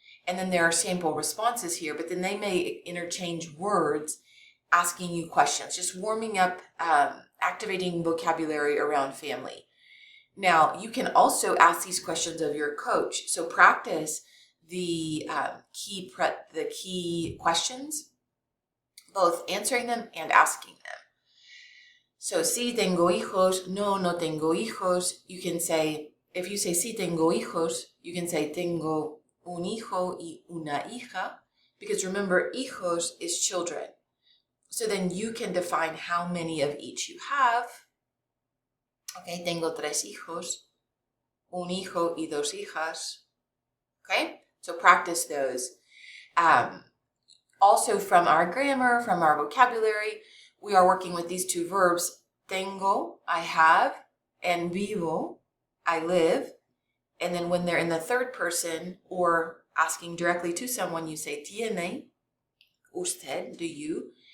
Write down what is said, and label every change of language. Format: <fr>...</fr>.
<en>And then there are sample responses here, but then they may interchange words asking you questions, just warming up, activating vocabulary around family. Now, you can also ask these questions of your coach. So practice the key questions, both answering them and asking them.</en> <es>So, si tengo hijos, no tengo hijos.</es> <en>You can say, if you say</en> <es>si tengo hijos,</es> <en>you can say</en> <es>tengo un hijo y una hija,</es> <en>because remember, hijos is children. So then you can define how many of each you have.</en> <es>Okay, tengo 3 hijos, un hijo y 2 hijas.</es> <en>Okay, so practice those. Also from our grammar, from our vocabulary, we are working with these two verbs, tengo, I have, and vivo, I live. And then when they're in the third person or asking directly to someone, you say tiene, usted, do you?</en>